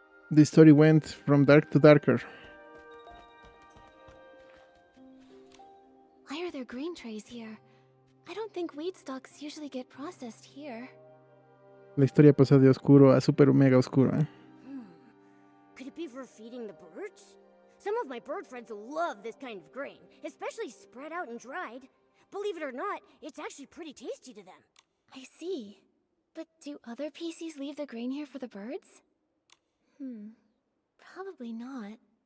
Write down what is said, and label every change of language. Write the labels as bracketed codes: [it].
[en] The story went from dark to darker. Why are there grain trays here? I don't think wheat stalks usually get processed here. [es] La historia pasó de oscuro a super mega oscuro, ¿eh? [en] Could it be for feeding the birds? Some of my bird friends love this kind of grain, especially spread out and dried. Believe it or not, it's actually pretty tasty to them. I see. But do other PCs leave the grain here for the birds? Probably not.